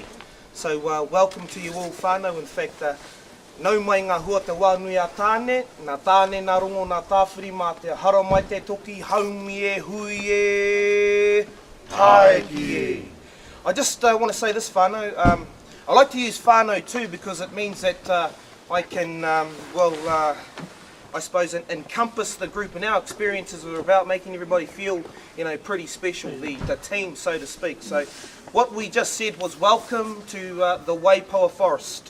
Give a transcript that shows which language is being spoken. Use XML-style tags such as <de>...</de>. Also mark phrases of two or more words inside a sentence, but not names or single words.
<en>So welcome to you all whānau. In fact,</en> <mi>nau mai ngā hua te wānui a tāne, nā tāne nā rongo nā tāwhiri mā te hara mai te toki, haumi e, hui e, taiki e.</mi> <en>I just want to say this whānau, I like to use whānau too because it means that I can, I suppose, encompass the group, and our experiences are about making everybody feel, you know, pretty special, the team, so to speak. So what we just said was welcome to the Waipoa Forest.</en>